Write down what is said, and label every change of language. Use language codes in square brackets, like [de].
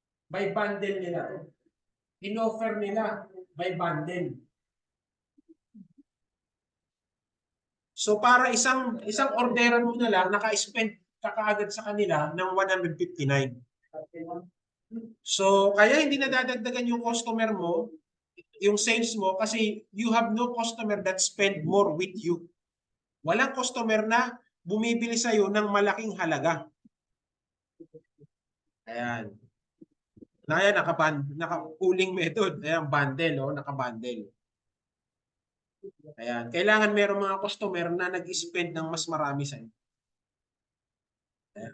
[tl] By bundle nila to. In-offer nila by bundle. So, para isang orderan mo na lang, naka-spend ka kaagad sa kanila ng 159. So, kaya hindi nadadagdagan yung customer mo, yung sales mo, kasi [en] you have no customer that spend more with you. [tl] Walang customer na bumibili sa'yo ng malaking halaga. Ayan. Ayan, naka-pooling method. Ayan, bundle, oh, naka-bundle. Ayan. Kailangan merong mga customer na nag-spend ng mas marami sa'yo. Ayan.